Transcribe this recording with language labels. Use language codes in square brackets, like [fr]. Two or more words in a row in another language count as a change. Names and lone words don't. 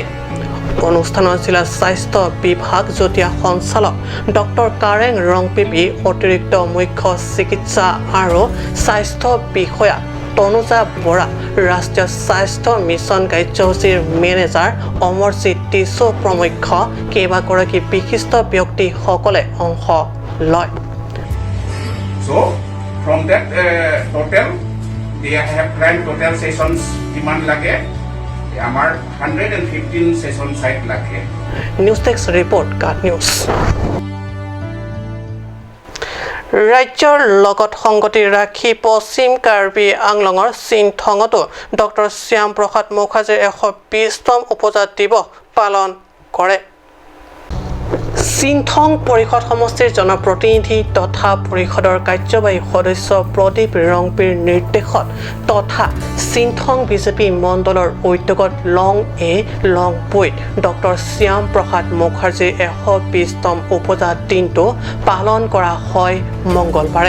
[as] অনুষ্ঠানত জিলা স্বাস্থ্য বিভাগ যুটীয়া সঞ্চালক ডক্টৰ কাৰেং ৰংপিপি, অতিৰিক্ত মুখ্য চিকিৎসা আৰু স্বাস্থ্য বিষয়া তনুজা বৰা, ৰাষ্ট্ৰীয় স্বাস্থ্য মিছন কাৰ্যসূচীৰ মেনেজাৰ অমৰজিৎ টিছু প্ৰমুখ কেইবাগৰাকী বিশিষ্ট ব্যক্তিসকলে অংশ লয়। [en] So from that total, they have planned total sessions demand lage. [as] Amar 115 session site lage. [en] News Desk report Kat News. [as] ৰাজ্যৰ লগত সংগতি ৰাখি পশ্চিম কাৰ্বি আংলঙৰ চিনথঙতো ডক্টৰ শ্যাম প্ৰসাদ মুখাৰ্জীৰ 120তম উপজাত দিৱস পালন কৰে। চিনথং পৰিষদ সমষ্টিৰ জনপ্ৰতিনিধি তথা পৰিষদৰ কাৰ্যবাহী সদস্য প্ৰদীপ ৰংপিৰ নিৰ্দেশত তথা চিনথং বিজেপি মণ্ডলৰ উদ্যোগত লং বুইত ডক্টৰ শ্যাম প্ৰসাদ মুখাৰ্জীৰ 120তম উপজাত দিনটো পালন কৰা হয় মঙ্গলবাৰে।